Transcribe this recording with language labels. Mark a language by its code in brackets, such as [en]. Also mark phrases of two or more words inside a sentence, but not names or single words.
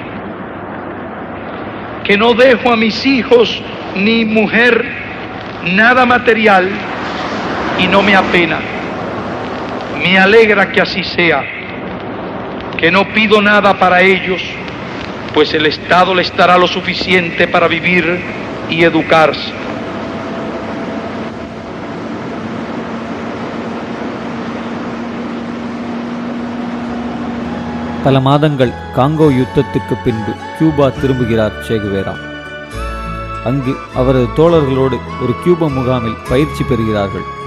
[es] Que no dejo a mis hijos ni mujer nada material y no me apena. Me alegra que así sea. Que no pido nada para ellos, pues el Estado les dará lo suficiente para vivir y educarse. [ta] பல மாதங்கள் காங்கோ யுத்தத்துக்கு பின்பு கியூபா திரும்புகிறார் சேகுவேரா. அங்கு அவரது தோழர்களோடு ஒரு கியூபா முகாமில் பயிற்சி பெறுகிறார்கள்.